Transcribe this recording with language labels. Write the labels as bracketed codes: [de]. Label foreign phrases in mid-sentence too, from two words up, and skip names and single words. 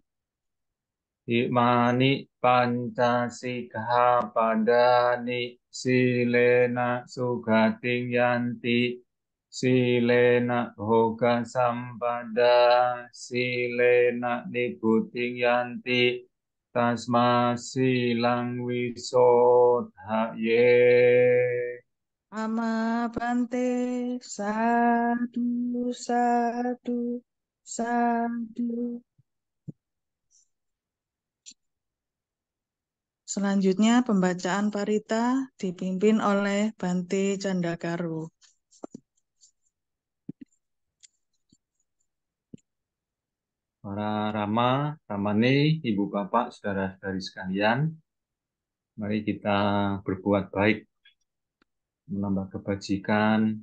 [pi] Imani Pancasikkhapadani Silena Sugating Yanti Silena Bhoga Sampada Silena Nibbutting Yanti Tasma Silang Wisodhaye. Amabante sadu sadu sadu. [id] Selanjutnya pembacaan parita dipimpin oleh Bante Candakaru. Para Rama, Ramani, Ibu Bapak, Saudara-saudari sekalian, mari kita berbuat baik, menambah kebajikan,